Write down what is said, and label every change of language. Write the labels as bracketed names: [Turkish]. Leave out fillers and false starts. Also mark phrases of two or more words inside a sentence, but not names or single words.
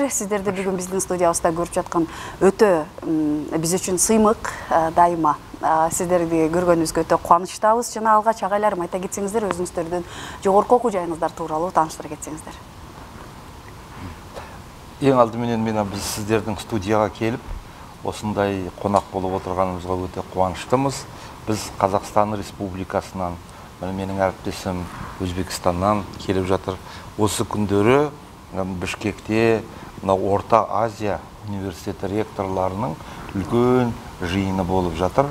[Kyrgyz] Сиздерди бүгүн биздин студиябызда көрүп жаткан өтө биз үчүн сыймык, дайыма сиздерди көргөнүбүзгө өтө кубанычтабыз. Жана алгач агайларым айта кетсеңиздер, өзүңүздөрдүн жогорку окуу жайыңыздар тууралуу тааныштыра кетсеңиздер. [Kazakh] Ең алды менен биз сиздердин студияга келип, осындай конак болуп отурганыбызга өтө кубанычтымыз. Біз Қазақстан Республикасынан, менің әріптесім Өзбекстаннан келіп жатыр. Осы күндері Бішкекте Орта Азия университеті ректорларының үлкен жиыны болып жатыр.